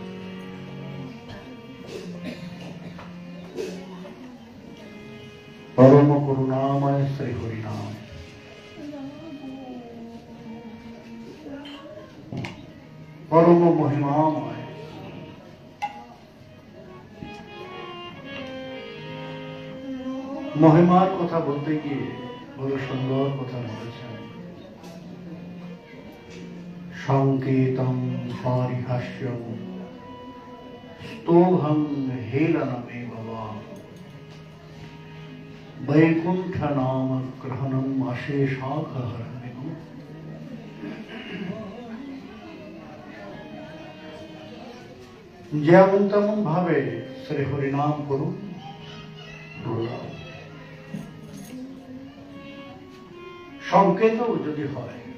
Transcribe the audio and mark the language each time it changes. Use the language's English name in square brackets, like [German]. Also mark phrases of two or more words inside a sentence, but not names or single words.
[Bangla] পরম করুণাময় শ্রী হরিনাম। পরম মহিমাময় মহিমার কথা বলতে गিয়ে বড় সুন্দর কথা বলেছেন। [Sanskrit] সংকেতং পারিহাস্যং স্তোভং হেলনমেব वा वैकुंठ नाम ग्रहणम अशेषाघहरणिम। [Bangla] যেমন তেমন ভাবে শ্রী হরিনাম করুন, সংকেতও যদি হয়